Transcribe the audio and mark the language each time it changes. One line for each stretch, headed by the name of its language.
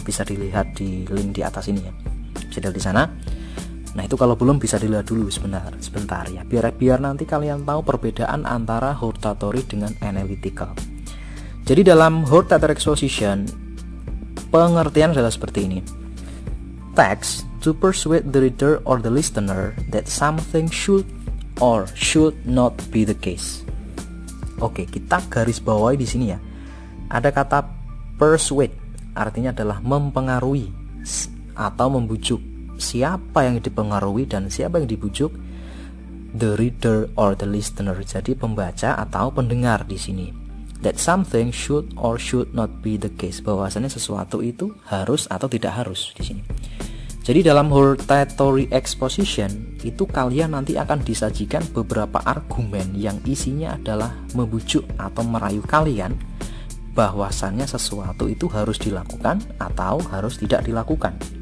Indonesian: Bisa dilihat di link di atas ini ya. Bisa di sana. Nah, itu kalau belum bisa dilihat dulu sebentar ya, biar nanti kalian tahu perbedaan antara hortatory dengan analytical. Jadi dalam hortatory exposition, pengertian adalah seperti ini.
English: Text to persuade the reader or the listener that something should or should not be the case.
Indonesian: Oke, kita garis bawahi di sini ya. Ada kata persuade, artinya adalah mempengaruhi atau membujuk. Siapa yang dipengaruhi dan siapa yang dibujuk?
English: The reader or the listener.
Indonesian: Jadi pembaca atau pendengar di sini.
English: That something should or should not be the case.
Indonesian: Bahwasanya sesuatu itu harus atau tidak harus di sini. Jadi dalam hortatory exposition itu kalian nanti akan disajikan beberapa argumen yang isinya adalah membujuk atau merayu kalian bahwasannya sesuatu itu harus dilakukan atau harus tidak dilakukan.